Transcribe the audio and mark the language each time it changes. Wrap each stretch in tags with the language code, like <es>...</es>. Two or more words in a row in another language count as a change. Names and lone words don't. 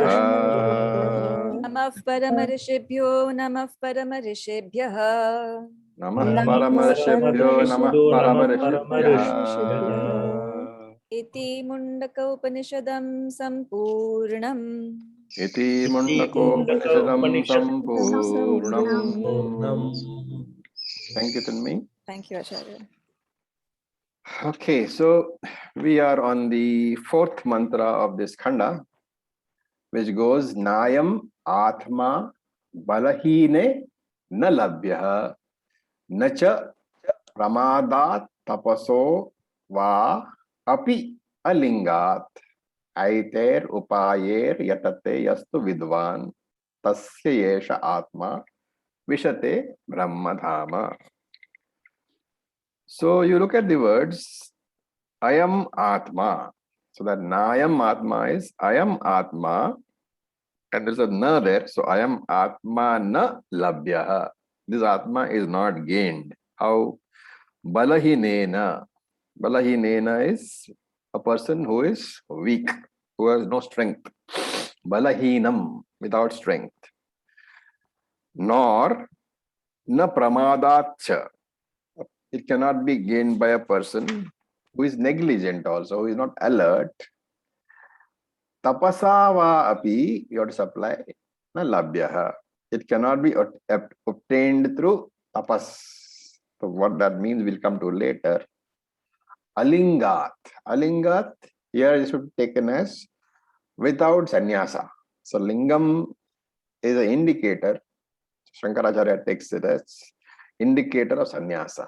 <sa>नमः परमऋषिभ्यो नमः परमऋषिभ्यः नमः परमऋषिभ्यो नमः परमऋषिभ्यः इति मुण्डकोपनिषदं सम्पूर्णम् इति मुण्डकोपनिषदं सम्पूर्णम्</sa> <en>Thank you, Tanmay. Thank you, Acharya. Okay, so we are on the fourth mantra of this khanda, which goes</en> <sa>नायम् आत्मा बलहीने न लभ्यः न च प्रमादात् तपसो वा अपि अलिङ्गात् एतैः उपायैः यतते यस्तु विद्वान् तस्य एष आत्मा विशते ब्रह्मधाम.</sa> <en>So you look at the words</en> <sa>अयम् आत्मा.</sa> <en>So that</en> <sa>नायम् आत्मा</sa> <en>is</en> <sa>अयम् आत्मा,</sa> <en>and there's a na there. So</en> <sa>अयम् आत्मा न लभ्यः.</sa> <en>This Atma is not gained. How? Balahinena. Balahinena is a person who is weak, who has no strength. Balahinam, without strength. Nor</en> <sa>न प्रमादाच्च.</sa> <en>It cannot be gained by a person who is negligent also, who is not alert.</en> <sa>तपसा वा अपि,</sa> <en>you have to supply</en> <sa>न लभ्यः.</sa> <en>It cannot be obtained through tapas. So what that means we'll come to later. Alingat. Alingat here is should be taken as without sannyasa. So lingam is an indicator. Shankaracharya takes it as indicator of sannyasa.</en>